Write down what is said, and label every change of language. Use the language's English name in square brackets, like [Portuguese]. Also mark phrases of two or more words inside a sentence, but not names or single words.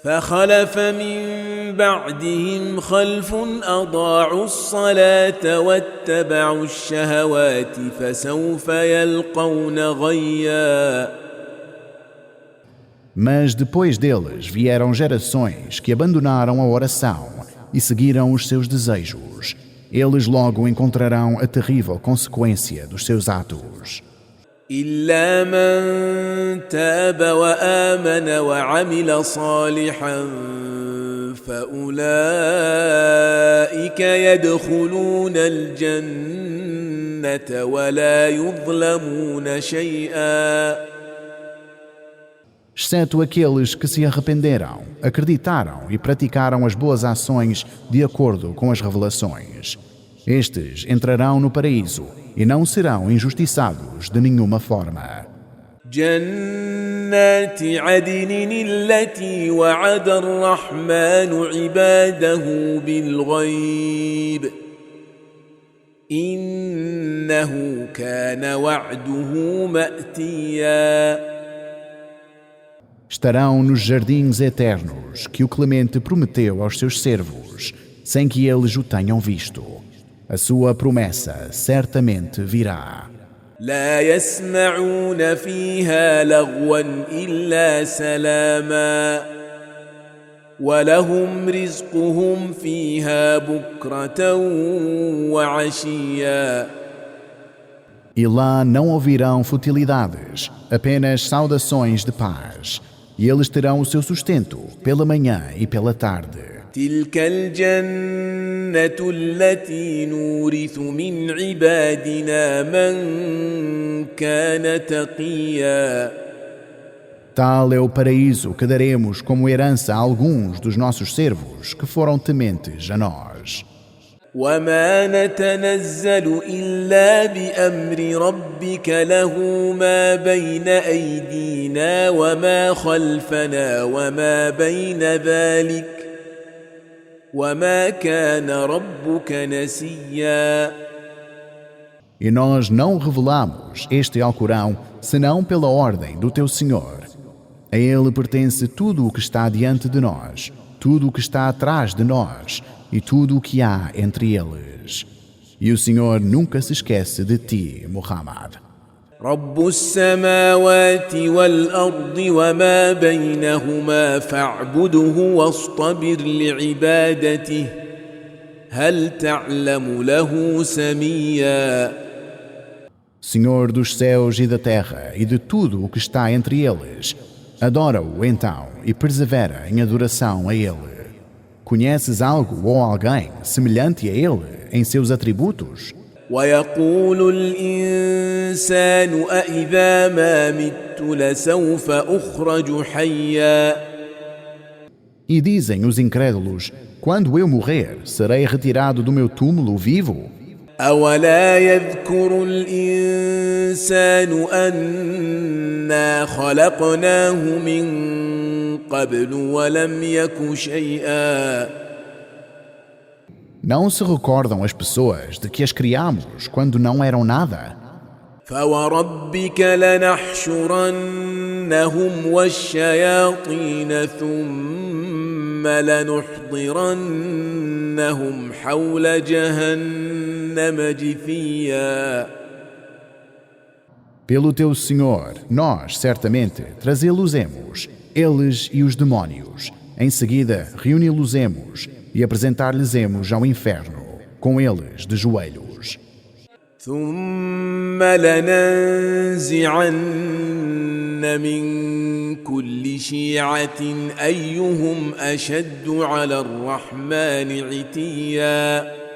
[Arabic] فخلف من بعدهم خلف أضاعوا الصلاة واتبعوا الشهوات فسوف يلقون غيا. [Portuguese] Mas depois deles vieram gerações que abandonaram a oração e seguiram os seus desejos. Eles logo encontrarão a terrível consequência dos seus atos. [Arabic] إلا من تاب وآمن وعمل صالحا فأولئك يدخلون الجنة ولا يظلمون شيئا. [Portuguese] Exceto aqueles que se arrependeram, acreditaram e praticaram as boas ações de acordo com as revelações. Estes entrarão no paraíso e não serão injustiçados de nenhuma forma. [Arabic] جنات عدن التي وعد الرحمن عباده بالغيب إنه كان وعده مأتيا. [Portuguese] Estarão nos jardins eternos que o Clemente prometeu aos seus servos, sem que eles o tenham visto. A sua promessa certamente virá. [Arabic] لا يسمعون فيها لغوا إلا سلاما ولهم رزقهم فيها بكرة وعشيا. [Portuguese] E lá não ouvirão futilidades, apenas saudações de paz. E eles terão o seu sustento pela manhã e pela tarde. [Arabic] تلك الجنة التي نورث من عبادنا من كان تقيا. [Portuguese] Tal é o paraíso que daremos como herança a alguns dos nossos servos que foram tementes a nós. [Arabic] وما نتنزل إلا بأمر ربك له ما بين أيدينا وما خلفنا وما بين ذلك وما كان ربك نسيا. [Portuguese] E nós não revelamos este Alcorão senão pela ordem do teu Senhor. A ele pertence tudo o que está diante de nós, tudo o que está atrás de nós e tudo o que há entre eles. E o Senhor nunca se esquece de ti, Muhammad. [Arabic] رب السماوات والأرض وما بينهما فاعبده واصطبر لعبادته هل تعلم له سميا. [Portuguese] Senhor dos céus e da terra e de tudo o que está entre eles, adora-o então e persevera em adoração a ele. Conheces algo ou alguém semelhante a ele em seus atributos? [Arabic] ويقول الإنسان أإذا ما مت لسوف أخرج حيا. [Portuguese] E dizem os incrédulos, quando eu morrer, serei retirado do meu túmulo vivo? [Arabic] أولا يذكر الإنسان أنا خلقناه من قبل ولم يك شيئا. [Portuguese] Não se recordam as pessoas de que as criamos quando não eram nada? [Arabic] فوربك لنحشرنهم والشياطين ثم لنحضرنهم حول جهنم جثيا. [Portuguese] Pelo teu Senhor, nós, certamente, trazê-los-emos, eles e os demónios. Em seguida, reuni-los-emos e apresentar-lhes-emos ao inferno, com eles de joelhos. [Arabic] ثم لننزعن من كل شيعة أيهم أشد على الرحمن عتيا.